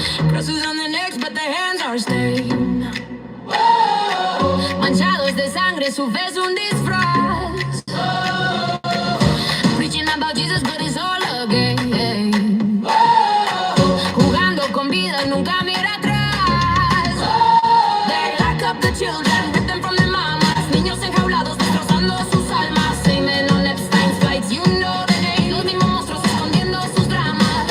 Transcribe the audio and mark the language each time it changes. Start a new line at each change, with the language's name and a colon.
English: Crosses on their necks, but their hands are stained.
Spanish: Manchados de sangre, su fe es un disfraz.
English: Preaching about Jesus, but it's all a game.
Spanish: Jugando con vida, nunca mira atrás.
English: They lock up the children, rip them from their mamas.
Spanish: Niños enjaulados, destrozando sus almas.
English: Amen on Epstein's flights, you know the name.
Spanish: Los mismos monstruos escondiendo sus dramas.